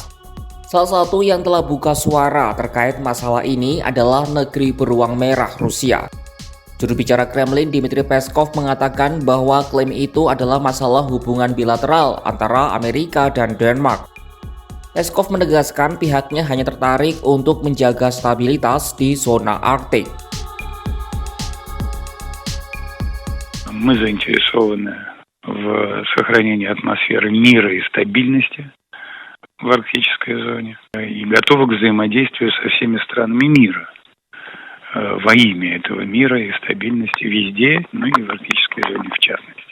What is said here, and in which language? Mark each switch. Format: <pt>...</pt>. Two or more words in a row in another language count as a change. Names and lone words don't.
<id>Salah satu yang telah buka suara terkait masalah ini adalah negeri beruang merah Rusia. Juru bicara Kremlin Dmitry Peskov mengatakan bahwa klaim itu adalah masalah hubungan bilateral antara Amerika dan Denmark. Peskov menegaskan pihaknya hanya tertarik untuk menjaga stabilitas di zona Arktik.</id> <ru>Мы заинтересованы в сохранении атмосферы мира и стабильности в арктической зоне и готовы к взаимодействию со всеми странами мира во имя этого мира и стабильности везде, ну и в арктической зоне в частности.</ru>